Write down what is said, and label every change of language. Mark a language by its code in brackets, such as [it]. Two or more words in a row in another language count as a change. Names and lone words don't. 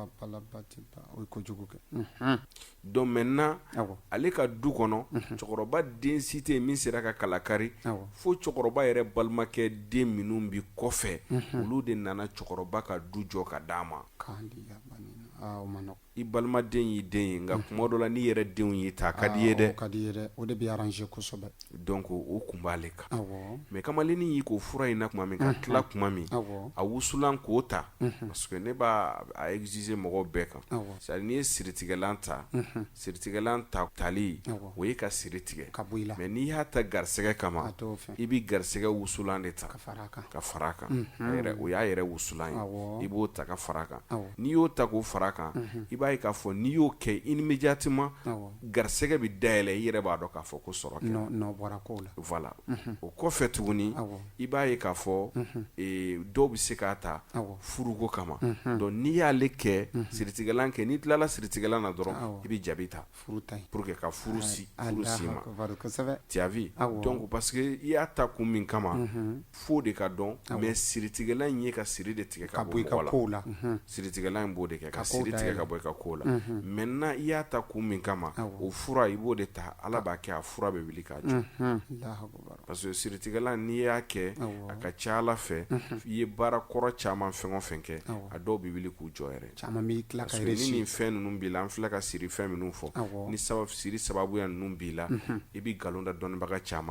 [fr] donc maintenant [bm] ale ka du kɔnɔ cɛkɔrɔba den si tɛ yen min sera ka kalakari fo cɛkɔrɔba yɛrɛ balimakɛ den minnu bi kɔfɛ olu de nana cɛkɔrɔba ka du jɔ ka d'a ma i balimaden y'i den ye nka kuma dɔ la n'i yɛrɛ denw y'i ta ka di ye dɛ o de bɛ arranger kosɛbɛ donc o kun b'ale kan mais kamalennin y'i ko fura in na tuma min ka tila tuma min a wusulan k'o ta [fr] parce que [bm] ne b'a exiger mɔgɔw bɛɛ kan [fr] c'est à dire [bm] n'i ye siritigɛlan ta siritigɛlan tali o ye ka siri tigɛ mais n'i y'a ta garisɛgɛ kama i bɛ garisɛgɛ wusulan de ta ka fara a kan o y'a yɛrɛ wusulan ye i b'o ta ka fara a kan n'i y'o ta k'o fara a kan i b'a ye k'a fɔ n'i y'o kɛ immédiatement garisɛgɛ bɛ dayɛlɛ i yɛrɛ b'a dɔn k'a fɔ ko sɔrɔ kɛra voilà o kɔfɛ tuguni i b'a ye k'a fɔ dɔw bɛ se k'a ta furuko kama donc n'i y'ale kɛ siritigɛlan kɛ n'i tilala siritigɛlan na dɔrɔn i bɛ jabi ta [fr] pour que [bm] ka furu si ma [fr] tu as vu donc parce que [bm] i y'a ta kun min kama fo de ka dɔn mais siritigɛlan in ye ka siri de tigɛ ka bɔ mɔgɔ la siritigɛlan in b'o de kɛ ka siri tigɛ ka bɔ i ka ko la maintenant i y'a ta kun min kama o fura i b'o de ta ala b'a kɛ a fura bɛ wuli k'a jɔ [fr] parce que [bm] siritigɛlan n'i y'a kɛ a ka ca ala fɛ i ye baara kɔrɔ caman fɛn o fɛn kɛ a dɔw bɛ wuli k'u jɔ yɛrɛ [fr] parce que [bm] ni nin fɛn ninnu b'i la an filɛ ka siri fɛn minnu fɔ ni siri sababuya ninnu b'i la i bɛ nkalon da dɔnnibaga caman